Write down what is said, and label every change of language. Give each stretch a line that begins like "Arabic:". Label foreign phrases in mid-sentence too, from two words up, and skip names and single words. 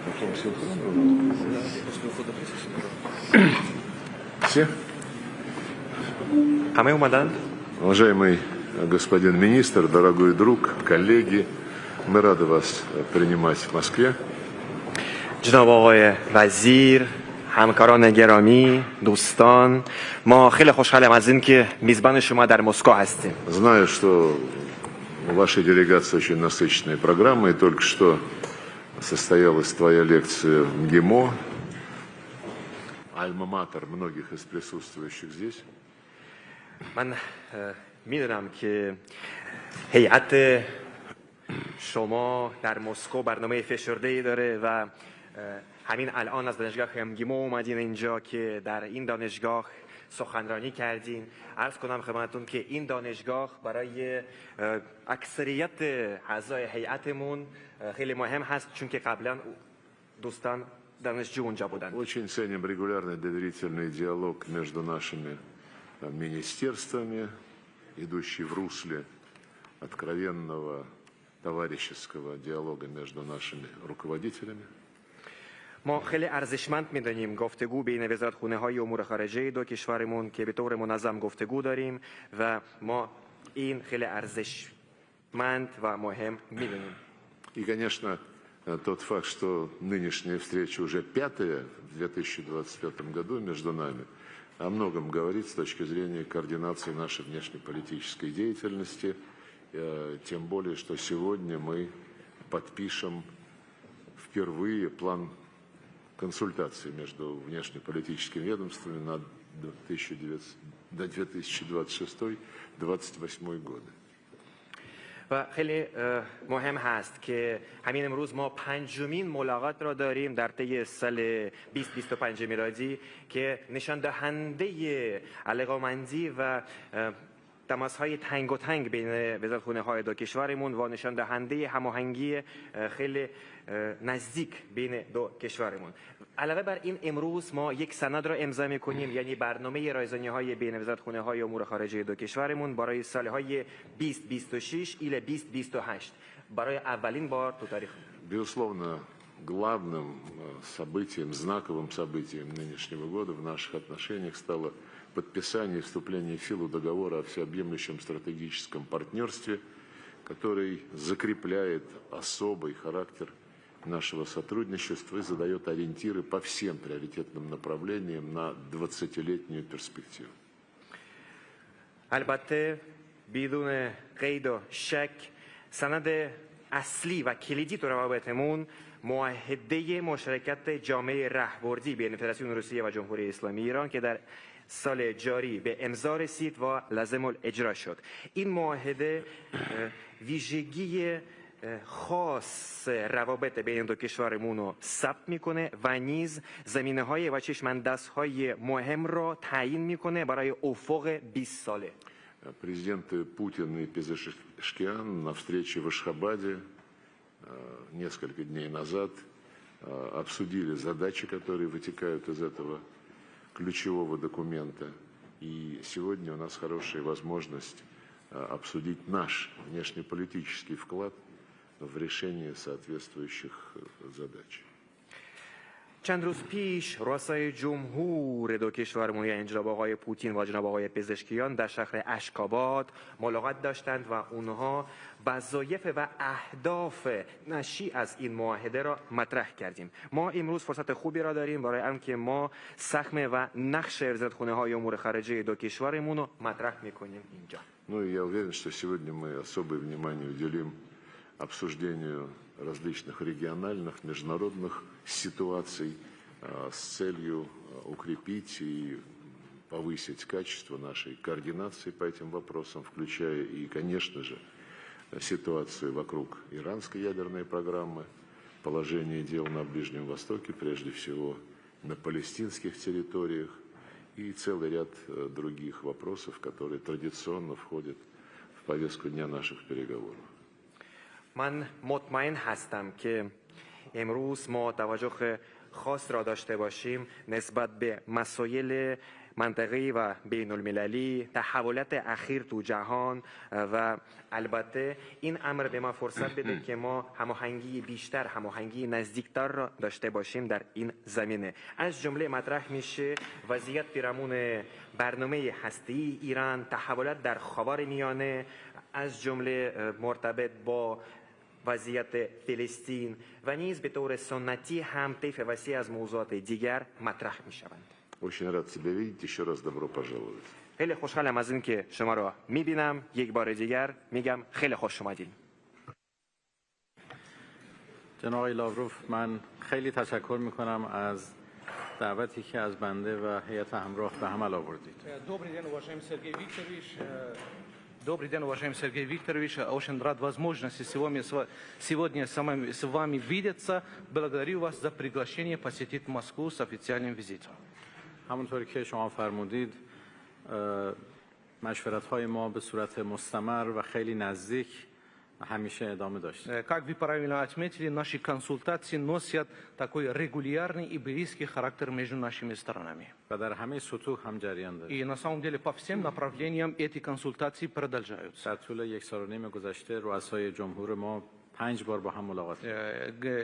Russian: Все?
Persian: همه اومدند؟
Russian: Уважаемый господин министр, дорогой друг, коллеги, мы рады вас принимать в Москве.
Persian: جناب آقای وزیر، همکاران گرامی، دوستان، ما خیلی خوشحالیم از این که میزبان شما در مسکو هستیم.
Russian: Знаю, что у вашей делегации очень насыщенная программа, и только что состоялась твоя лекция в МГИМО, альма-матер многих из присутствующих здесь.
Persian: من میدونم که هیئت شما در مسکو برنامه فشرده‌ای داره و همین الان از دانشگاه امگیمو اومدین اینجا که در این دانشگاه سخنرانی کردین. عرض کنم خدمتتون که این دانشگاه برای اکثریت اعضای هیئتمون خیلی مهم هست، چون که قبلا دوستان دانشجو اونجا بودن.
Russian: Очень ценим регулярный доверительный диалог между нашими министерствами, идущий в русле откровенного товарищеского диалога между нашими руководителями.
Persian: ما خیلی ارزشمند می‌دانیم گفتگو بین وزارتخونه‌های امور خارجه دو کشورمون که به طور منظم گفتگو داریم و ما این خیلی ارزشمند و مهم می‌دونیم.
Russian: И, конечно, тот факт, что нынешняя встреча уже пятая в 2025 году между нами, о многом говорит с точки зрения координации нашей внешнеполитической деятельности, тем более, что сегодня мы подпишем впервые план консультаций между внешнеполитическими ведомствами на 2026-2028 годы.
Persian: و خیلی مهم هست که همین امروز ما پنجمین ملاقات را داریم در طی سال 2025 میلادی که نشان دهنده علاقه‌مندی و تماس‌های تنگ و تنگ بین وزارتخونه‌های دو کشورمون و نشان دهنده هماهنگی خیلی نزدیک بین دو کشورمون. علاوه بر این امروز ما یک سند را امضا می‌کنیم، یعنی برنامه رایزنی‌های بین وزارتخونه‌های امور خارجه دو کشورمون برای سال‌های 2026 الی 2028 برای اولین بار تو تاریخ.
Russian: Безусловно, главным событием, знаковым событием нынешнего года в наших отношениях стало подписание и вступление в силу договора о всеобъемлющем стратегическом партнерстве, который закрепляет особый характер нашего сотрудничества и задает ориентиры по всем приоритетным направлениям на 20-летнюю перспективу.
Persian: البته بدون قید و شک سند اصلی و کلیدی تو روابطمون معاهده مشارکت جامعه راهبردی بین فدراسیون روسیه و جمهوری اسلامی ایران که در سال جاری به امضا رسید و لازم الاجرا شد. این معاهده ویژگی خاص روابط بین دو کشورمون رو ثبت میکنه و نیز زمینه‌های و چشم‌اندازهای مهم را تعیین میکنه برای افق 20 ساله.
Russian: Президенты Путин и Пезешкиан на встрече в Ашхабаде несколько дней назад обсудили задачи, которые вытекают из этого ключевого документа. И сегодня у нас хорошая возможность обсудить наш внешнеполитический вклад в решение соответствующих задач.
Persian: چند روز پیش رؤسای جمهور دو کشورمون یعنی جناب آقای پوتین و جناب آقای پزشکیان در شهر اشکاباد ملاقات داشتند و اونها وظایف و اهداف ناشی از این معاهده را مطرح کردیم. ما امروز فرصت خوبی را داریم برای اینکه ما سهم و نقش وزارتخونه‌های امور خارجه دو کشورمون رو مطرح می‌کنیم اینجا.
Russian: Ну и я уверен, что сегодня мы особое внимание уделим обсуждению различных региональных, международных ситуаций с целью укрепить и повысить качество нашей координации по этим вопросам, включая и, конечно же, ситуацию вокруг иранской ядерной программы, положение дел на Ближнем Востоке, прежде всего на палестинских территориях и целый ряд других вопросов, которые традиционно входят в повестку дня наших переговоров.
Persian: من مطمئن هستم که امروز ما توجه خاص را داشته باشیم نسبت به مسائل منطقی و بین المللی، تحولات اخیر تو جهان و البته این امر به ما فرصت بده که ما هماهنگی بیشتر، هماهنگی نزدیکتر را داشته باشیم در این زمینه. از جمله مطرح میشه وضعیت پیرامون برنامه هسته‌ای ایران، تحولات در خاورمیانه، از جمله مرتبط با وضعیت فلسطین و نیز به طور سنتی هم طیف وسیع از موضوعات دیگر مطرح می شوند.
Russian: Очень рад тебя видеть. Еще раз добро пожаловать.
Persian: خیلی خوشحالم از این که شما را می بینم. یک بار دیگر میگم خیلی خوش اومدین. جناب آقای لاوروف، من خیلی تشکر میکنم از دعوتی که از بنده و هیئت همراه به عمل آوردید.
Russian: Добрый день, уважаемый Сергей Викторович. Очень рад возможности сегодня с вами видеться. Благодарю вас за приглашение посетить Москву с официальным визитом.
Persian: همونطوری که شما فرمودید، مشورت‌های ما به صورت مستمر و خیلی نزدیک همیشه ادامه داشت.
Russian: Как вы правильно отметили, наши консультации носят такой регулярный и близкий характер между нашими сторонами.
Persian: و در همه سطوح هم جریان دارد.
Russian: И на самом деле по всем направлениям эти консультации продолжаются.
Persian: در طول یک سال و نیم گذشته رؤسای جمهور ما 5 بار با هم ملاقات کردند.